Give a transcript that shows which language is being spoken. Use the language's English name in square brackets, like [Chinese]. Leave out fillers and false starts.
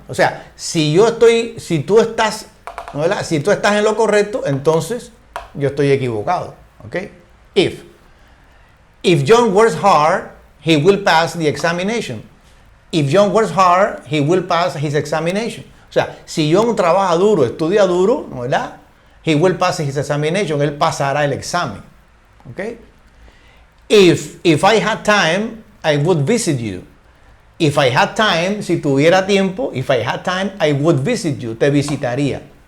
[Spanish] O sea, si tú estás, ¿no, verdad? Si tú estás en lo correcto, entonces yo estoy equivocado, ¿ok? [English] If John works hard, he will pass the examination. If John works hard, he will pass his examination. [Spanish] O sea, si John trabaja duro, estudia duro, ¿no, verdad? [English] He will pass his examination. [Spanish] Él pasará el examen. [English] ¿Ok? If I had time, I would visit you. If I had time, [Spanish] si tuviera tiempo, [English] if I had time, I would visit you. [Spanish] Te visitaría.